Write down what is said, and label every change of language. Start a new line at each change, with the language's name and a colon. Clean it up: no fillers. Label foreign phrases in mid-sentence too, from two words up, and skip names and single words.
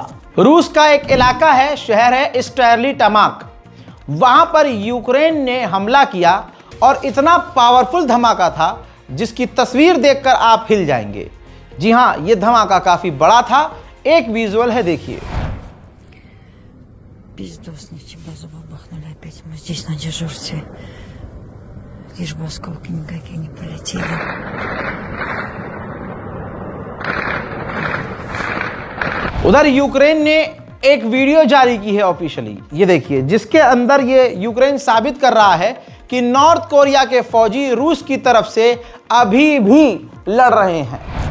Hindi: रूस का एक इलाका है, शहर है स्टर्ली टमाक। वहां पर यूक्रेन ने हमला किया और इतना पावरफुल धमाका था जिसकी तस्वीर देखकर आप हिल जाएंगे। जी हां, यह धमाका काफी बड़ा था। एक विजुअल है, देखिए।
Russian: Пиздосники базу бабахнули опять. Мы здесь на дежурстве. Лишь бы осколки никакие не полетели.
Hindi: उधर यूक्रेन ने एक वीडियो जारी की है ऑफिशियली, ये देखिए, जिसके अंदर ये यूक्रेन साबित कर रहा है कि नॉर्थ कोरिया के फौजी रूस की तरफ से अभी भी लड़ रहे हैं।